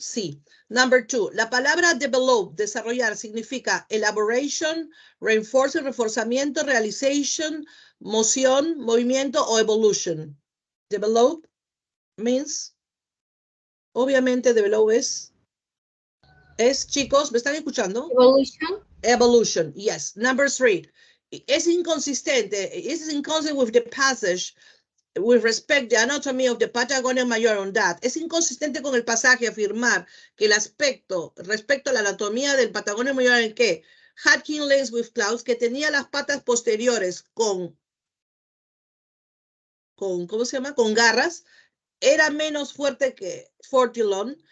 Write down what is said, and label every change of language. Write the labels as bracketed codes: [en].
[es] Sí. [en] Number 2, [es] la palabra develop, desarrollar, significa elaboration, reinforcement, reforzamiento, realization, moción, movimiento o evolution. [en] Develop means, [es] obviamente develop es, chicos, ¿me están escuchando? [en] Evolution. Evolution, yes. Number 3. [es] es inconsistente. [en] It's inconsistent with the passage with respect to the anatomy of the Patagonian Mayor on that. [es] Es inconsistente con el pasaje afirmar que el aspecto respecto a la anatomía del Patagonia Mayor en que [en] had hind legs with claws, [es] que tenía las patas posteriores con ¿cómo se llama? Con garras, era menos fuerte que Fortilon.